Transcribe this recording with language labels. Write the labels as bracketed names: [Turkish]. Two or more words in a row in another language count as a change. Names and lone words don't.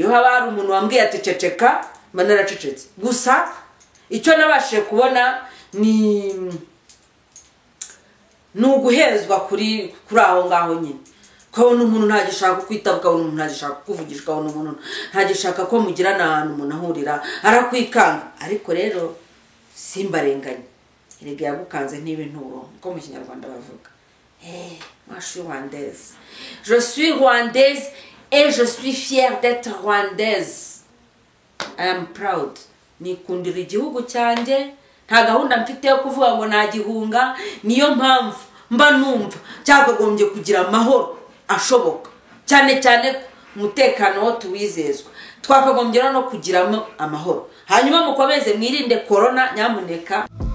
[Kinyarwanda] Iyo haba hari umuntu wambwiye ati ceceka, mba naracecetse. Gusa icyo nabashije kubona ni uguhezwa kuri aho ngaho nyine. Ukabona umuntu ntagishaka kwitaba, ukabona umuntu ntagishaka kuvugisha, ukabona umuntu ntagishaka ko mugirana ahantu umuntu ahurira, arakwikanga. Ariko rero simbarenganye, erega yagukanze ntibinturo ko mu Kinyarwanda bavuga. [French] Moi je suis rwandaise. Je suis rwandaise et je suis fière d'être rwandaise. [English] I am proud. [Kinyarwanda] Nikundira igihugu cyanjye, nta gahunda mfite yo kuvuga ngo nagihunga. Niyo mpamvu mba numva cyakagombye kugira amahoro ashoboka, cyane cyane umutekano wo tuwizezwa, twakagombye no kugiramo amahoro. Hanyuma mukomeze mwirinde corona nyamuneka.